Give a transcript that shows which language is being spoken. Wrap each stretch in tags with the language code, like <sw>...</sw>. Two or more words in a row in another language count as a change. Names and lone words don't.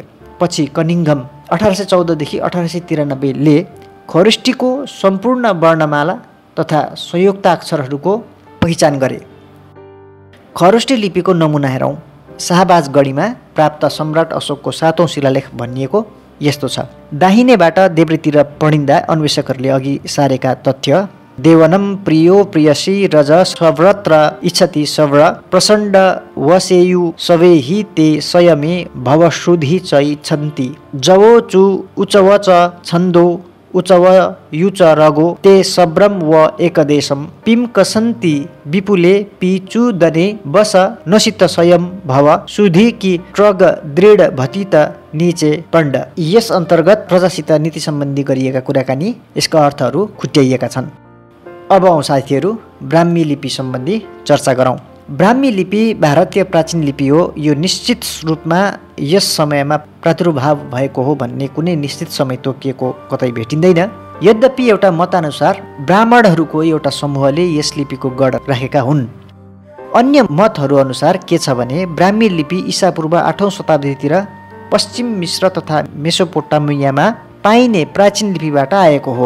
<ne>पछि कनिङ्घम 1814 देखि 1893 ले खरोष्टीको सम्पूर्ण वर्णमाला तथा संयुक्ताक्षरहरूको पहिचान गरे। खरोष्टी लिपिको नमुना हेरौँ। शाहबाजगढीमा प्राप्त सम्राट अशोकको 7औं शिलालेख भनिएको यस्तो छ। दाहिनेबाट देब्रेतिर पढिँदा अन्वेषकहरूले अघि सारेका तथ्य</ne> <pra>देवनम प्रियो प्रियसी रज सव्रत्र इच्छति सव्र प्रचण्ड वसेयु सवे हि ते संयमे भवश्रुधि च इच्छन्ति जवो चु उचवच छन्दो उचव युच रगो ते सब्रम व एकदेशम पिम कसन्ति विपुले पिचुदने बस नसित स्वयं भव सुधि कि ट्रग दृढ भतित नीचे पण्ड।</pra> <ne>यस अन्तर्गत प्रजासित नीति सम्बन्धी गरिएका कुराकानी यसका अर्थहरू खुट्याइएका छन्। अब साथीहरू ब्राह्मी लिपि सम्बन्धी चर्चा गरौँ। ब्राह्मी लिपि भारतीय प्राचीन लिपि हो। यो निश्चित रूपमा यस समयमा प्रादुर्भाव भएको हो भन्ने कुनै निश्चित समय तोकिएको कतै भेटिँदैन। यद्यपि एउटा मतानुसार ब्राह्मणहरूको एउटा समूहले यस लिपिको गढ राखेका हुन्। अन्य मतहरू अनुसार के छ भने ब्राह्मी लिपि ईसापूर्व 8औं शताब्दीतिर पश्चिम मिश्र तथा मेसोपोटामियामा पाइने प्राचीन लिपिबाट आएको हो।</ne>